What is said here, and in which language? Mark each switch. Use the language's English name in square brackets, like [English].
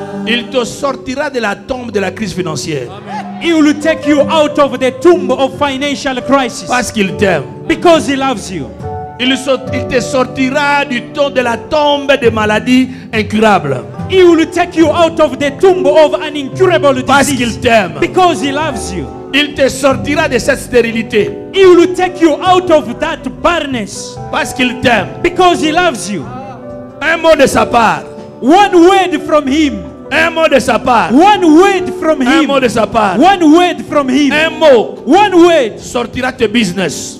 [French] Il te sortira de la tombe de la crise financière. [English] He will take you out of the tomb of financial crisis. [French] Parce qu'il t'aime. [English] Because He loves you. [French] Il te sortira de la tombe des maladies incurables. [English] He will take you out of the tomb of an incurable disease. [French] Parce qu'il t'aime. [English] Because He loves you. [French] Il te sortira de cette stérilité. [English] He will take you out of that barrenness. [French] Parce qu'il t'aime. [English] Because He loves you. [French] Un mot de sa part. [English] One word from Him. [French] Un mot de sa part. [English] One word from [French] Un [English] Him. [French] mot de sa part. [English] One word from Him. [French] Un mot. [English] One word [French] Sortira tes business.